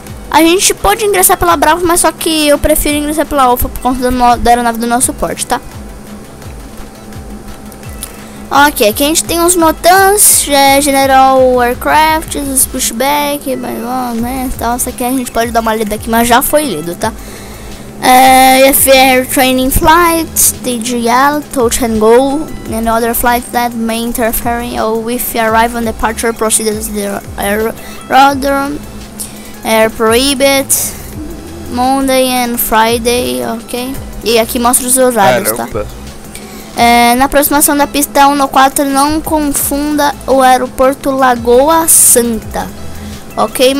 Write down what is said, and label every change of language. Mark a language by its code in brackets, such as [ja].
[pt] A gente pode ingressar pela Bravo, mas só que eu prefiro ingressar pela Alpha por conta da aeronave do nosso suporte, tá? Ok, aqui a gente tem os Notans, General Aircraft, os Pushback, né, tal. Isso aqui a gente pode dar uma lida aqui, mas já foi lido, tá? [en] FR Training Flights, DGL, Touch and Go, and other flights that may interfere with arrival and departure procedures the aerodrome, Air Prohibit, Monday and Friday, ok? [pt] E aqui mostra os horários, tá? Na aproximação da pista 194, não confunda o aeroporto Lagoa Santa, ok?